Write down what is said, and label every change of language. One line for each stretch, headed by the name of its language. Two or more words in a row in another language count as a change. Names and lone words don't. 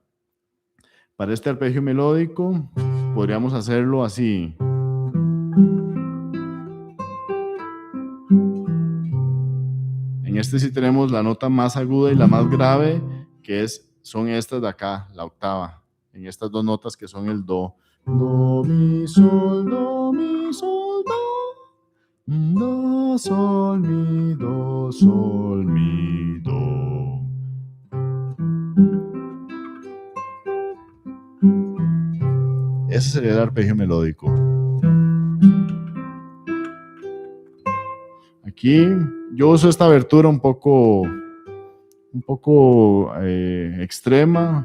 Spanish: Para este arpegio melódico podríamos hacerlo así. En este sí tenemos la nota más aguda y la más grave, que son estas de acá, la octava. en estas dos notas que son el do. Do, mi, sol, do, mi, sol, do. Do, sol, mi, do, sol, mi, do. Ese sería el arpegio melódico. Aquí yo uso esta abertura un poco extrema.